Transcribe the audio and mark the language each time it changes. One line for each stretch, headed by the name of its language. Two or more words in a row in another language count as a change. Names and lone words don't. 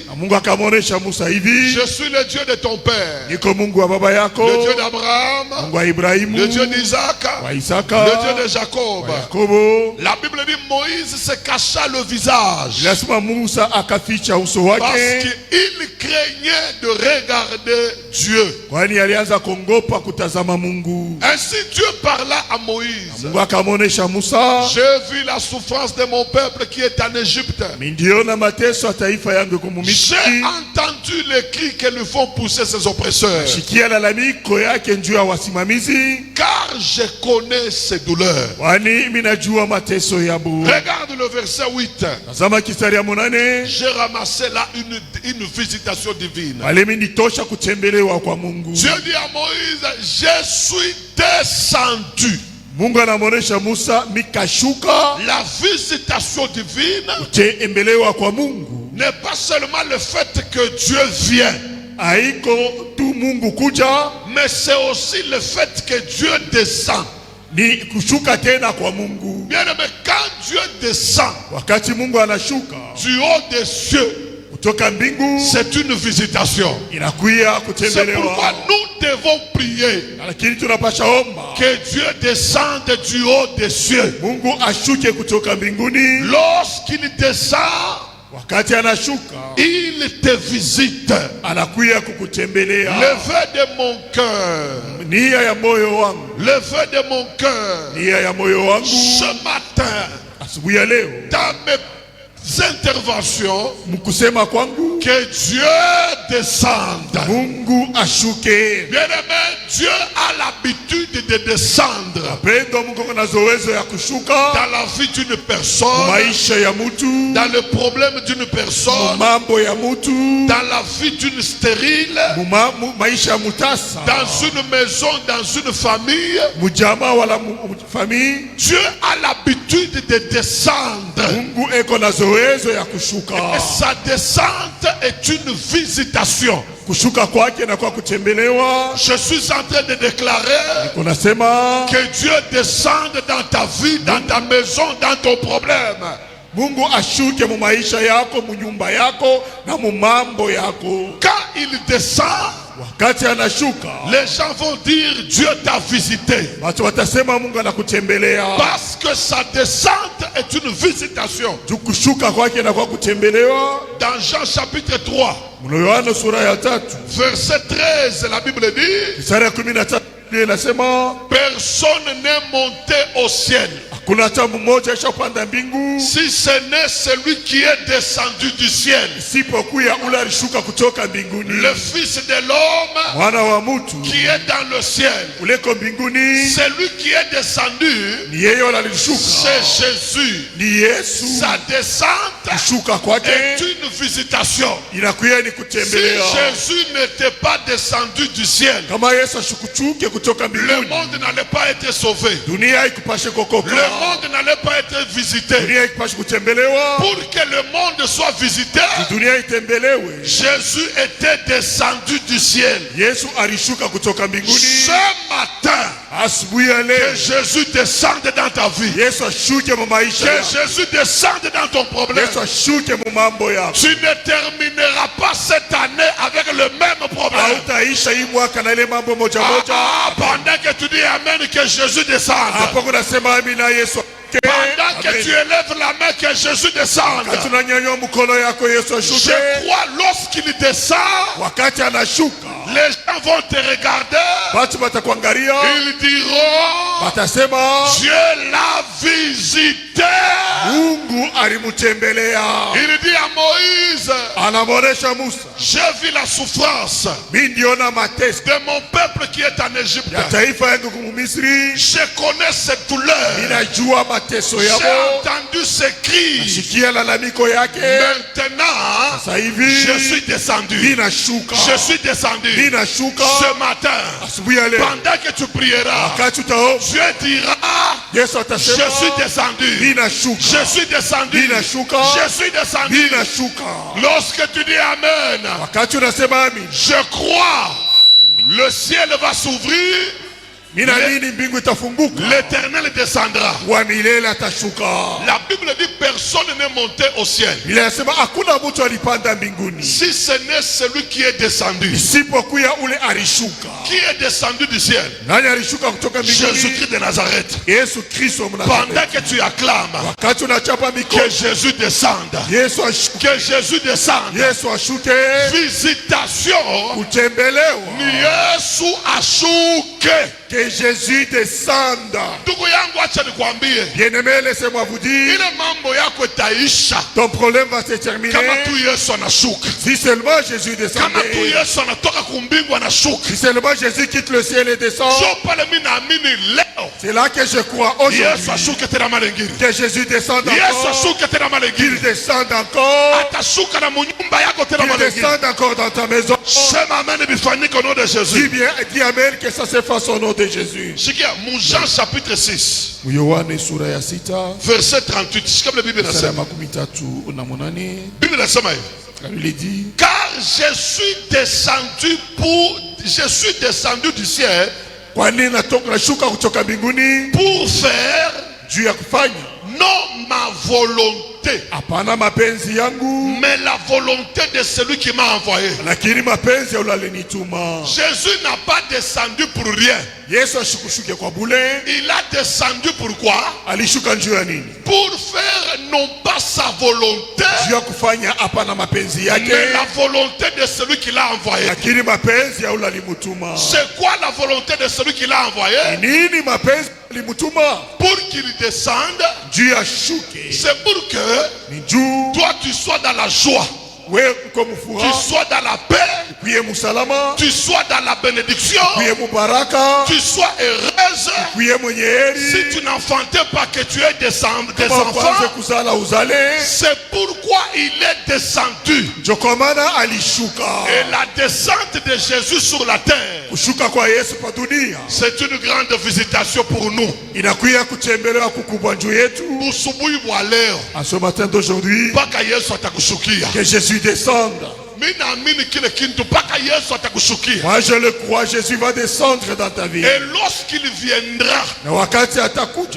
French: Je suis le Dieu de ton père, le Dieu d'Abraham, le Dieu d'Isaac, le Dieu de Jacob. La Bible dit Moïse se cacha le visage parce qu'il craignait de regarder Dieu.
Swahili: bila kongopa kutazama Mungu.
French: Ainsi Dieu parla à Moïse.
Swahili: Mungu akamuonesha Musa,
French: J'ai vu la souffrance de mon peuple qui est en Égypte.
Swahili: Mindiona mateso ya taifa yangu kwa Misri.
French: J'ai entendu les cris que lui font pousser ses oppresseurs.
Swahili: Sikia lalamiko yake juu ya wasimamizi.
French: Car je connais ses douleurs.
Swahili: Kwani minajua mateso yabo.
French: Regarde le verset 8.
Swahili: Tazama kistari ya 8.
French: J'ai ramassé là une visitation divine.
Swahili: Wale minitosha kutembelewa kwa Mungu.
French: Dieu dit à Moïse, je suis descendu.
Swahili: Mungu anamuonesha Musa mikashuka.
French: La visitation divine
Swahili: Kutembelewa kwa Mungu
French: n'est pas seulement le fait que Dieu vient,
Swahili: haiko tu Mungu kuja,
French: mais c'est aussi le fait que Dieu descend.
Swahili: ni kushuka tena kwa Mungu.
French: Bien aimé, quand Dieu descend
Swahili: Wakati Mungu anashuka
French: du haut des cieux,
Swahili: kutoka mbingu,
French: c'est une visitation.
Swahili: inakuya
French: C'est
Swahili: kutembelewa.
French: pourquoi nous devons prier
Swahili: Lakini tunapasha omba
French: que Dieu descende du haut des cieux.
Swahili: Mungu ashuke kutoka mbinguni.
French: Lorsqu'il descend,
Swahili: Wakati anashuka
French: il te visite.
Swahili: anakuya kukutembelea.
French: Le vœu de mon cœur,
Swahili: Nia ya moyo wangu,
French: le vœu de mon cœur,
Swahili: nia ya moyo wangu
French: ce matin,
Swahili: asubuhi ya leo,
French: dans mes interventions,
Swahili: mkusema kwangu
French: que Dieu descende.
Swahili: Mungu ashuke.
French: Bien-aimé, Dieu a l'habitude de descendre
Swahili: Pendo Mungu kuna zowezo ya kushuka
French: dans la vie d'une personne,
Swahili: maisha ya mutu,
French: dans le problème d'une personne,
Swahili: mambo ya mutu,
French: dans la vie d'une stérile,
Swahili: maisha ya mutasa,
French: dans une maison, dans une famille.
Swahili: mujama wala famille.
French: Dieu a l'habitude de descendre.
Swahili: Mungu eko na zowezo ya kushuka.
French: Et sa descente est une visitation.
Swahili: Kushuka kwake na kwa kutembelewa.
French: Je suis en train de déclarer
Swahili: Kunasema
French: que Dieu descende dans ta vie, dans ta maison, dans ton problème.
Swahili: Mungu ashuke mu maisha yako, mu nyumba yako na mu mambo yako.
French: Quand il descend,
Swahili: Wakati anashuka,
French: les gens vont dire Dieu t'a visité.
Swahili: watu watasema Mungu anakutembelea.
French: Parce que sa descente est une visitation.
Swahili: Kushuka kwake na kwa kutembelewa.
French: Dans Jean chapitre 3,
Swahili: Yohana sura ya 3,
French: verset 13, la Bible dit,
Swahili: sura ya 13 inasema
French: personne n'est monté au ciel
Swahili: hakuna hata mmoja ashapanda mbingu
French: si ce n'est celui qui est descendu du ciel,
Swahili: isipokuwa ule alishuka kutoka mbinguni,
French: le Fils de l'homme
Swahili: mwana wa mtu
French: qui est dans le ciel.
Swahili: uleko mbinguni.
French: Celui qui est descendu,
Swahili: Ni yeye wala alishuka,
French: c'est Jésus.
Swahili: ni Yesu.
French: Sa descente
Swahili: Kushuka kwake
French: est une visitation.
Swahili: inakuya ni
French: Si
Swahili: kutembelea.
French: Jésus n'était pas descendu du ciel,
Swahili: Kama Yesu ashukuchuke kutoka
French: le
Swahili: mbinguni,
French: monde n'allait pas être sauvé.
Swahili: dunia ikupashe kokoka,
French: Le monde n'allait pas être visité.
Swahili: dunia ikupashe kutembelewa.
French: Pour que le monde soit visité,
Swahili: Dunia itembelewe,
French: Jésus était descendu du ciel.
Swahili: Yesu alishuka kutoka mbinguni.
French: Ce matin,
Swahili: Asubuhi ya
French: que
Swahili: leo
French: Jésus descende dans ta vie.
Swahili: Yesu ashuke mu maisha
French: Que
Swahili: yako.
French: Jésus descende dans ton problème.
Swahili: Yesu ashuke mu mambo yako.
French: Tu ne termineras pas cette année avec le même problème.
Swahili: Hautaisha hii mwaka na ile mambo moja moja.
French: Pendant que tu dis Amen, que Jésus descende.
Swahili: Hapo kunasema amina Yesu.
French: Pendant que tu élèves la main, que Jésus descende.
Swahili: Wakati unanyanyua mkono yako Yesu ashuke.
French: Je crois lorsqu'il descend,
Swahili: Wakati anashuka,
French: les gens vont te regarder.
Swahili: watu watakuangalia,
French: Ils diront,
Swahili: watasema
French: Dieu l'a visité.
Swahili: Mungu alimtembelea.
French: Il dit à Moïse,
Swahili: Anamuonesha Musa,
French: j'ai vu la souffrance
Swahili: mimi ndiona mateso
French: de mon peuple qui est en Égypte.
Swahili: ya taifa yangu ku Misri.
French: Je connais cette douleur.
Swahili: Ninajua mateso
French: J'ai
Swahili: yao.
French: entendu ses cris.
Swahili: Sikia lalamiko yake.
French: Maintenant,
Swahili: Sasa hivi
French: je suis descendu.
Swahili: ninashuka.
French: Je suis descendu.
Swahili: Ninashuka
French: Ce matin,
Swahili: asubuhi ya leo.
French: pendant que tu prieras,
Swahili: Wakati utaomba,
French: Dieu dira,
Swahili: Yesu
French: je
Swahili: atasema
French: suis descendu.
Swahili: ninashuka.
French: Je suis descendu.
Swahili: Ninashuka.
French: Je suis descendu.
Swahili: Ninashuka.
French: Lorsque tu dis Amen,
Swahili: Wakati unasema amin,
French: je crois, le ciel va s'ouvrir,
Swahili: ninaamini mbingu itafunguka.
French: l'Éternel descendra.
Swahili: Wa milele atashuka.
French: La Bible dit personne n'est monté au ciel
Swahili: Biblia inasema hakuna mtu alipanda mbinguni
French: si ce n'est celui qui est descendu.
Swahili: isipokuwa ule alishuka.
French: Qui est descendu du ciel?
Swahili: Nani alishuka kutoka mbinguni?
French: Jésus-Christ de Nazareth.
Swahili: Yesu Kristo
French: Pendant
Swahili: Mnazareti.
French: que tu acclames
Swahili: Wakati unachapa
French: que
Swahili: mikono,
French: Jésus descende,
Swahili: Yesu ashuke.
French: que Jésus descende,
Swahili: Yesu ashuke.
French: visitation
Swahili: Kutembelewa ni Yesu Yesu ashuke.
French: Que Jésus descende.
Swahili: Ndugu yangu, acha nikwambie,
French: Bien-aimé, laissez-moi vous dire,
Swahili: ile mambo yako itaisha
French: ton problème va se terminer
Swahili: kama tu Yesu anashuka.
French: si seulement Jésus
Swahili: Kama tu
French: descendait.
Swahili: Yesu anatoka kumbingu anashuka.
French: Si seulement Jésus quitte le ciel et descend.
Swahili: Sio pale mimi naamini leo
French: C'est là que je crois
Swahili: Yesu
French: aujourd'hui.
Swahili: ashuke tena mara nyingine.
French: Que Jésus descende
Swahili: Yesu
French: encore.
Swahili: ashuke tena mara
French: Qu'il
Swahili: nyingine.
French: descende encore.
Swahili: Atashuka na munyumba yako tena
French: Qu'il
Swahili: mara nyingine.
French: descende encore dans ta maison.
Swahili: Sema amen bifanyike
French: au nom de Dis Jésus. bien, dis amen, que ça se fasse au nom de Jésus.
Swahili: Sikia mu Jean chapitre 6 Yohane sura ya 6 verset 38. Sikia vile Biblia mstari wa inasema. 13 Biblia inasema hivi.
French: il dit, Car je suis descendu du ciel
Swahili: kwani nashuka kutoka mbinguni
French: pour faire
Swahili: juu ya kufanya
French: non ma volonté,
Swahili: hapana mapenzi yangu,
French: mais la volonté de celui qui m'a envoyé.
Swahili: lakini mapenzi ya yule alinituma.
French: Jésus n'a pas descendu pour rien.
Swahili: Yesu ashukushuke kwa bule.
French: Il a descendu pourquoi?
Swahili: Alishuka juu ya nini?
French: Pour faire non pas sa volonté,
Swahili: Juu ya kufanya hapana mapenzi yake,
French: mais la volonté de celui qui l'a envoyé.
Swahili: lakini mapenzi ya yule alimutuma.
French: C'est quoi la volonté de celui qui l'a envoyé?
Swahili: Nini mapenzi alimutuma?
French: Pour qu'il descende,
Swahili: Juu ya shuke
French: c'est pour que
Swahili: ni juu
French: toi tu sois dans la joie,
Swahili: wewe uko
French: tu
Swahili: mfuraha,
French: sois dans la paix,
Swahili: kuye musalama,
French: tu sois dans la bénédiction,
Swahili: kuye mubaraka,
French: tu sois heureuse.
Swahili: kuye mwenye heri.
French: Si tu n'enfantais pas que tu aies des
Swahili: Kama
French: enfants,
Swahili: kwanza kuzala uzale.
French: c'est pourquoi il est descendu.
Swahili: Jokomana alishuka.
French: Et la descente de Jésus sur la terre,
Swahili: Kushuka kwa Yesu pa dunia
French: c'est une grande visitation pour nous.
Swahili: inakuya kutembelewa kukubwa juu yetu. Usubuhi wa leo
French: À ce matin d'aujourd'hui,
Swahili: mpaka Yesu atakushukia.
French: que Jésus descende.
Swahili: Mimi naamini kile kitu mpaka Yesu atakushukia.
French: Moi je le crois, Jésus va descendre dans ta vie. Et lorsqu'il viendra,
Swahili: Na wakati atakuja,